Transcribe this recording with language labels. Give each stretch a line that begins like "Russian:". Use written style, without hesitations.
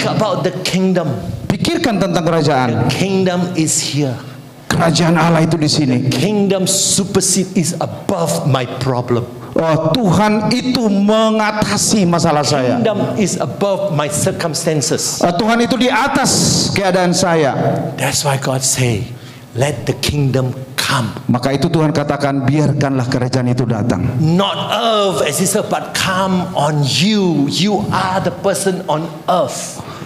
English: Think about the kingdom.
Indonesian: Pikirkan tentang kerajaan.
English: Kingdom is here.
Indonesian: Kerajaan Allah itu di sini.
English: Kingdom supersede is above my problem.
Indonesian: Oh, Tuhan itu mengatasi masalah saya.
English: Kingdom is above my circumstances.
Indonesian: Tuhan itu di atas keadaan saya.
English: That's why God say, let the kingdom come.
Indonesian: Maka itu Tuhan katakan, biarkanlah kerajaan itu datang.
English: Not earth as it is, but come on you. You are the person on earth.